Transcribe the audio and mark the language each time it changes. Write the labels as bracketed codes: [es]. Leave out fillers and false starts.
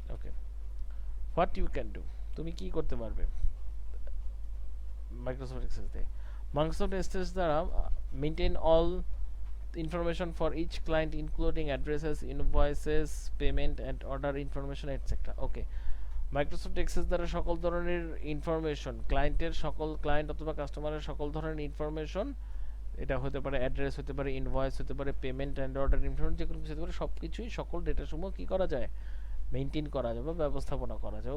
[bn] Okay, [en] what you can do, [bn] তুমি কি করতে পারবে মাইক্রোসফট এক্সেস দিয়ে। [en] Microsoft Access দ্বারা maintain all information for each client including addresses, invoices, payment and order information etc. [bn] Okay, Microsoft access দ্বারা সকল ধরনের ইনফরমেশন, ক্লায়েন্ট অথবা কাস্টমারের সকল ধরনের ইনফরমেশন, এটা হতে পারে অ্যাড্রেস, হতে পারে ইনভয়েস, হতে পারে পেমেন্ট অ্যান্ড অর্ডার ইনফরমেশন, যে কোনো কিছু হতে পারে, সব কিছুই সকল ডেটা সমূহ কি করা যায়, মেনটেন করা যায় বা ব্যবস্থাপনা করা যায়।